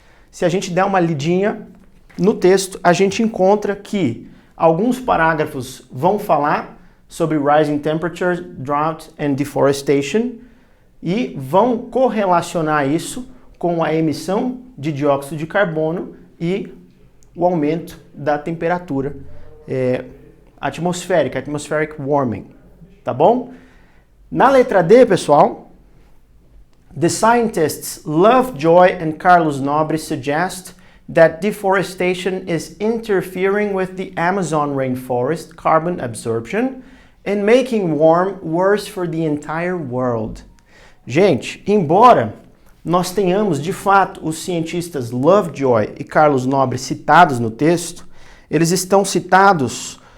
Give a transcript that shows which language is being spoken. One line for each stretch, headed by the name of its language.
Portuguese: Se a gente der uma lidinha no texto, a gente encontra que alguns parágrafos vão falar sobre
English: rising temperatures, drought and deforestation
Portuguese: e vão correlacionar isso com a emissão de dióxido de carbono e o aumento da temperatura atmosférica,
English: atmospheric warming,
Portuguese: tá bom? Na letra D, pessoal,
English: the scientists Lovejoy and Carlos Nobre suggest that deforestation is interfering with the Amazon rainforest carbon absorption and making warm worse for the entire world.
Portuguese: Gente, embora nós tenhamos, de fato, os cientistas Lovejoy e Carlos Nobre citados no texto, eles estão citados